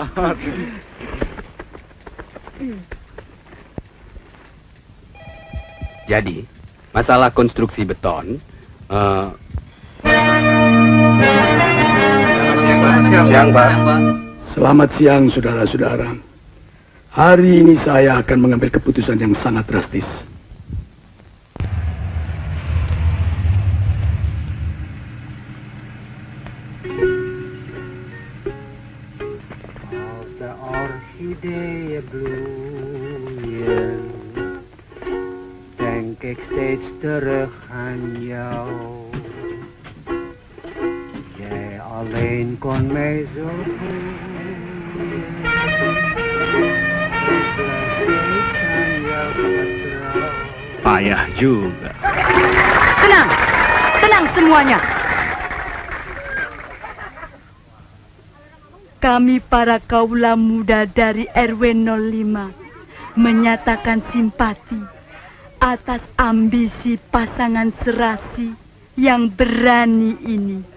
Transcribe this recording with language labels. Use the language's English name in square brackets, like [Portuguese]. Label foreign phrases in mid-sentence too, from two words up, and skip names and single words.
[Indonesian] Jadi, masalah konstruksi beton, Siang, Pak. Selamat siang, saudara-saudara. Hari ini saya akan mengambil keputusan yang sangat drastis. [Dutch] Als de orchideeën bloeien, denk ik steeds terug aan jou. Jij alleen kon mij zo voelen. [Indonesian] Payah juga. Tenang, tenang semuanya. Kami para kaula muda dari RW 05 menyatakan simpati atas ambisi pasangan serasi yang berani ini.